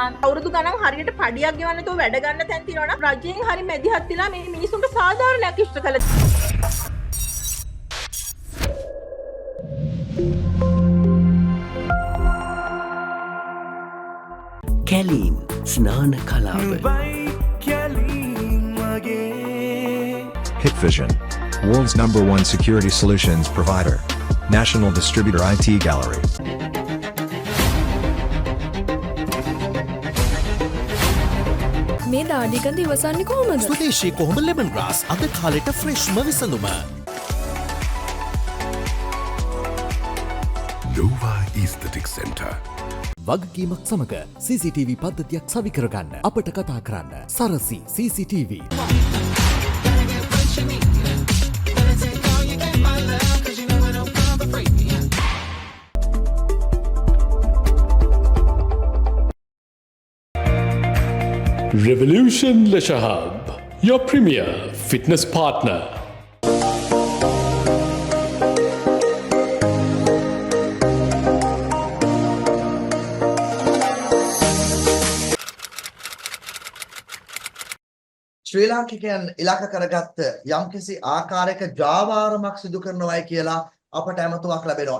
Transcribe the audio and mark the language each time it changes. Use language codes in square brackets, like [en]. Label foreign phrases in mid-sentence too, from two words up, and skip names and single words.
[si] අවුරුදු ගණන් හරියට පඩියක් ගෙවන්න නැතුව වැඩ ගන්න තැන් තියෙනවා නම් රජයෙන් හරි මැදිහත් වෙලා මේ මිනිසුන්ට සාධාරණයක් ඉෂ්ට කළ කැලීම් ස්නාන කලාව [en] Hit Vision, world's #1 security solutions provider. National Distributor IT Gallery. [si] මේ දාඩිකඳ ඉවසන්නේ කොහොමද? ස්වදේශී කොහොඹ ලෙමන් ග්‍රාස් අද කාලෙට ෆ්‍රෙෂ්ම විසඳුම. Nova Aesthetic Center. වගකීමක් සමග CCTV පද්ධතියක් සවි කරගන්න අපට කතා කරන්න. සරසි CCTV. [en] Revolution Leisure Hub, your premier fitness partner. [si] ශ්‍රී ලාංකිකයන් ඉලක්ක කරගත්ත යම්කිසි ආකාරයක ජාවාරමක් සිදු කරනවායි කියලා අපට ඇමතුමක් ලැබෙනවා.